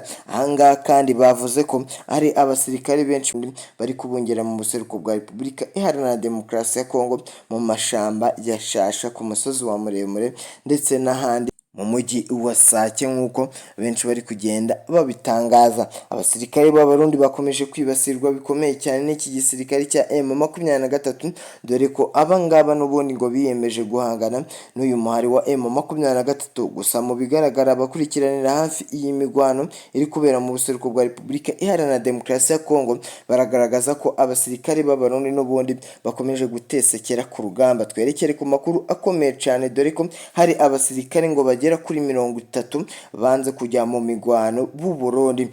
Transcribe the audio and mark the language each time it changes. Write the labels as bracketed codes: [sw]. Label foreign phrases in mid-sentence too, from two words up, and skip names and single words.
[rw] Ahangaha kandi bavuze ko ari abasirikare benshi bari kubungera mu buseruko bwa Repubulika Iharanira Demokarasi ya Kongo mu mashamba ya Shasha, ku musozi wa muremure ndetse n'ahandi mu mujyi wa Sake nk'uko benshi bari kugenda babitangaza. Abasirikare b'Abarundi bakomeje kwibasirwa bikomeye cyane n'iki gisirikare cya M23, dore ko abangaba n'ubundi ngo biyemeje guhangana n'uyu muhari wa M23. Gusa mu bigaragara abakurikiranira hafi iyi migwano iri kubera mu buseruko bwa Repubulika Iharanira Demokarasi ya Kongo baragaragaza ko abasirikare b'Abarundi n'ubundi bakomeje gutesekera ku rugamba. Twerekere ku makuru akomeye cyane, dore ko hari abasirikare ngo bagera kuri 30 banze kujya mu migwano b'u Burundi.